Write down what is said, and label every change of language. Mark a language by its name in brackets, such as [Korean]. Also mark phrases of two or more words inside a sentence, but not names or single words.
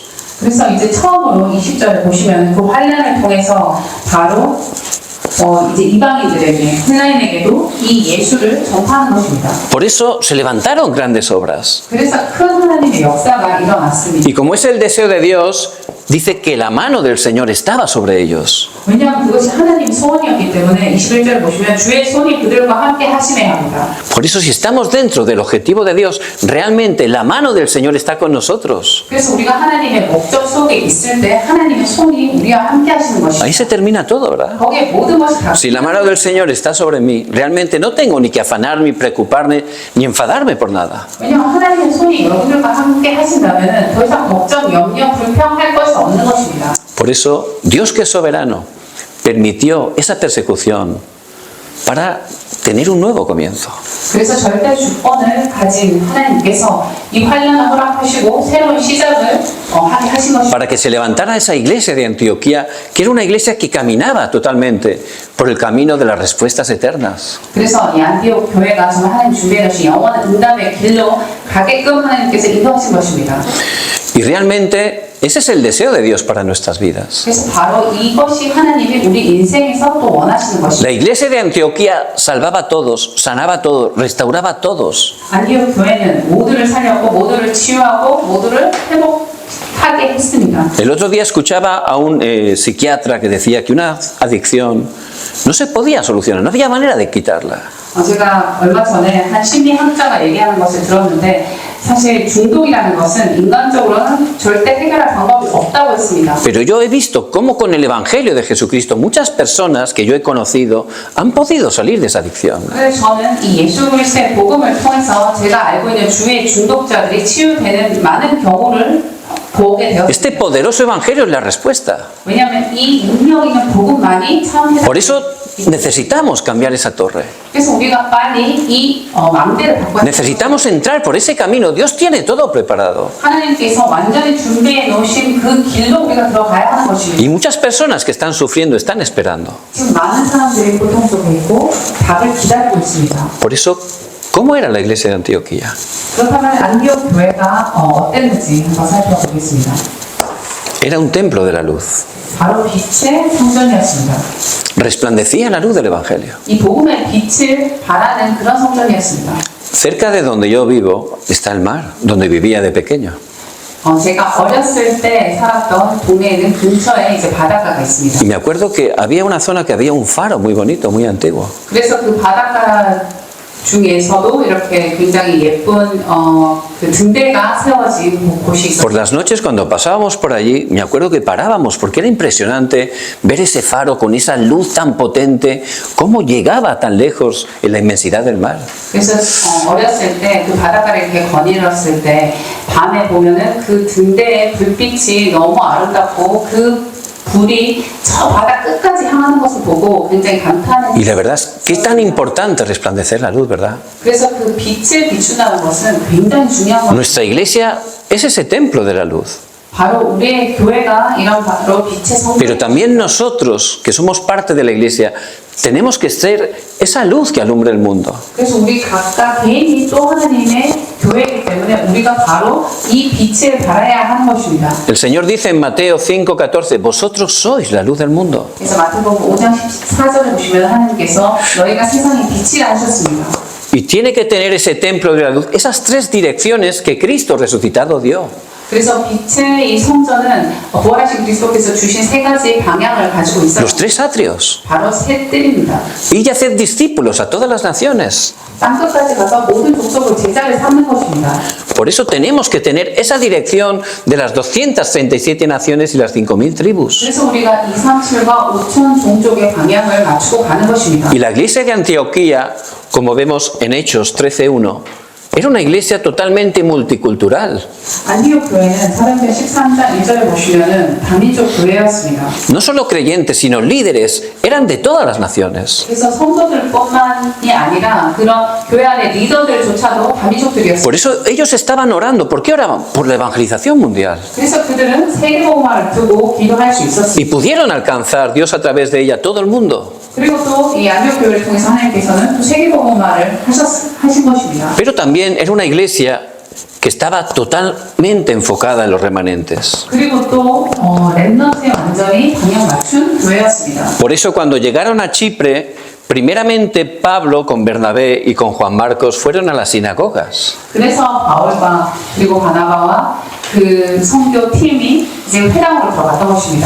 [Korean] 그래서 이제 처음으로 20절을 보시면 그 환난을 통해서 바로 이제 이방인들에게 헬라인에게도 이 예수를 전파하는 것입니다. [Spanish] Por eso se levantaron grandes obras. [Korean] 그래서 큰 하나님의 역사가 일어났습니다. [Spanish] Y como es el deseo de Dios, dice que la mano del Señor estaba sobre ellos. [Korean] 왜냐하면 그것이 하나님의 소원이었기 때문에 21절을 보시면 주의 손이 그들과 함께 하심에 합니다. [Spanish] Por eso si estamos dentro del objetivo de Dios, realmente la mano del Señor está con nosotros. [Korean] 그래서 우리가 하나님의 목적 속에 있을 때 하나님의 손이 우리와 함께 하시는 [Spanish] Ahí [Korean] 것입니다. [Spanish] se termina todo, ¿verdad? [Korean] 거기에 모든 것이 다 [Spanish] Si la mano del Señor está sobre mí, realmente no tengo ni que afanarme, preocuparme, ni enfadarme por nada. [Korean] 왜냐하면 하나님의 손이 여러분들과 함께 하신다면 더 이상 걱정, 염려, 불평할 것이 없는 것입니다. [Spanish] Por eso, Dios que es soberano, permitió esa persecución para tener un nuevo comienzo. [Korean] 그래서 절대 주권을 가진 하나님께서 이 환난을 허락하시고 새로운 시작을 하게 하신 것입니다. [Spanish] Para que se levantara esa iglesia de Antioquía, que era una iglesia que caminaba totalmente por el camino de las respuestas eternas. [Korean] 그래서 이 안디옥 교회가 정말 하나님 준비해 주신 영원한 응답의 길로 가게끔 하나님께서 인도하신 것입니다. [Spanish] Y realmente ese es el deseo de Dios para nuestras vidas. [Korean] 그래서 바로 이것이 하나님이 우리 인생에서 또 원하시는 것입니다. [Spanish] La iglesia de Antioquía salvaba a todos, sanaba a todos, restauraba a todos. [Korean] 안디옥 교회는 모두를 살렸고 모두를 치유하고 모두를 회복하게 했습니다. [Spanish] El otro día escuchaba a un psiquiatra que decía que una adicción no se podía solucionar, no había manera de quitarla. [Korean] 제가 얼마 전에 한 심리학자가 얘기하는 것을 들었는데 사실 중독이라는 것은 인간적으로는 절대 해결할 방법이 없다고 했습니다. [Spanish] Pero yo he visto cómo con el Evangelio de Jesucristo muchas personas que yo he conocido han podido salir de esa adicción. [Korean] 그래서 저는 이 예수 그리스도의 복음을 통해서 제가 알고 있는 주의 중독자들이 치유되는 많은 경우를 보게 되었습니다. [Spanish] Este poderoso Evangelio es la respuesta. [Korean] 왜냐하면 이 능력 있는 복음만이 참 해답. [Spanish] Por eso necesitamos cambiar esa torre. [Korean] 그래서 우리가 빨리 이 망대를 바꿔야 돼요. [Spanish] Necesitamos entrar por ese camino. Dios tiene todo preparado. [Korean] 하나님께서 완전히 준비해 놓으신 그 길로 우리가 들어가야 하는 것입니다. [Spanish] Y muchas personas que están sufriendo están esperando. [Korean] 지금 많은 사람들이 고통 속에 있고 답을 기다리고 있습니다. [Spanish] Por eso, ¿cómo era la iglesia de Antioquía? [Korean] 그렇다면 안디옥 교회가 어땠는지 한번 살펴보겠습니다. [Spanish] Era un templo de la luz. [Korean] 바로 빛의 성전이었습니다. [Spanish] Resplandecía la luz del Evangelio. [Korean] 이 복음의 빛을 발하는 그런 성전이었습니다. [Spanish] Cerca de donde yo vivo está el mar, donde vivía de pequeño. [Korean] 제가 어렸을 때 살았던 동네에는 근처에 이제 바닷가가 있습니다. [Spanish] Y me acuerdo que había una zona que había un faro muy bonito, muy antiguo. [Korean] 그래서 그 바닷가 중에서도 이렇게 굉장히 예쁜 그 등대가 세워진 곳이 있었어요. [Spanish] Por las noches cuando pasábamos por allí, me acuerdo que parábamos porque era impresionante ver ese faro con esa luz tan potente, cómo llegaba tan lejos en la inmensidad del mar. [Korean] 그래서 어렸을 때 그 바닷가를 이렇게 거닐었을 때 밤에 보면은 그 등대의 불빛이 너무 아름답고 그 불이 저 바다 끝까지 향하는 것을 보고 굉장히 감탄했어요. [Spanish] Y la verdad es que es tan importante resplandecer la luz, ¿verdad? [Korean] 그래서 그 빛을 비춘다는 것은 굉장히 중요한 것. [Spanish] Nuestra iglesia es ese templo de la luz. [Korean] 바로 우리의 교회가 이런 바로 빛의 성전. [Spanish] Pero también nosotros, que somos parte de la iglesia, tenemos que ser esa luz que alumbra el mundo. [Korean] 그래서 우리 각각 개인이 또 하나님의 교회이기 때문에 우리가 바로 이 빛을 발해야 하는 것입니다. [Spanish] El Señor dice en Mateo 5:14, vosotros sois la luz del mundo. [Korean] 그래서 마태복음 5장 14절에 보시면 하나님께서 너희가 세상의 빛이라 하셨습니다. [Spanish] Y tiene que tener ese templo de la luz, esas tres direcciones que Cristo resucitado dio. [Korean] 그래서 빛의 이 성전은 부활하신 그리스도께서 주신 세 가지 방향을 가지고 있어요. [Spanish] Los tres atrios. [Korean] 바로 세 뜰입니다. [Spanish] Y hacer discípulos a todas las naciones. [Korean] 땅끝까지 가서 모든 족속을 제자를 삼는 것입니다. [Spanish] Por eso tenemos que tener esa dirección de las 237 naciones y las 5.000 tribus. [Korean] 그래서 우리가 237과 5천 종족의 방향을 맞추고 가는 것입니다. [Spanish] Y la iglesia de Antioquía, como vemos en Hechos 13:1, era una iglesia totalmente multicultural. [Korean] 안디옥 교회는 사도행전 13장 1절에 보시면은 다민족 교회였습니다. [Spanish] No solo creyentes, sino líderes, eran de todas las naciones. [Korean] 그래서 성도들뿐만이 아니라 그런 교회 안의 리더들조차도 다민족들이었습니다. [Spanish] Por eso ellos estaban orando. ¿Por qué oraban? Por la evangelización mundial. [Korean] 그래서 그들은 세계복음화를 두고 기도할 수 [Spanish] Y [Korean] 있었습니다. [Spanish] pudieron alcanzar Dios a través de ella a todo el mundo. [Korean] 그리고 또 이 안디옥 교회를 통해서 하나님께서는 또 세계복음화를 하신 것입니다. [Spanish] Pero también era una iglesia que estaba totalmente enfocada en los remanentes. [Korean] 그리고 또 렘넌트에 완전히 방향 맞춘 교회였습니다. [Spanish] Por eso cuando llegaron a Chipre, primeramente Pablo con Bernabé y con Juan Marcos fueron a las sinagogas. [Korean] 그래서 바울과 그리고 바나바와 그 선교 팀이 이제 회당으로 들어갔던 것입니다.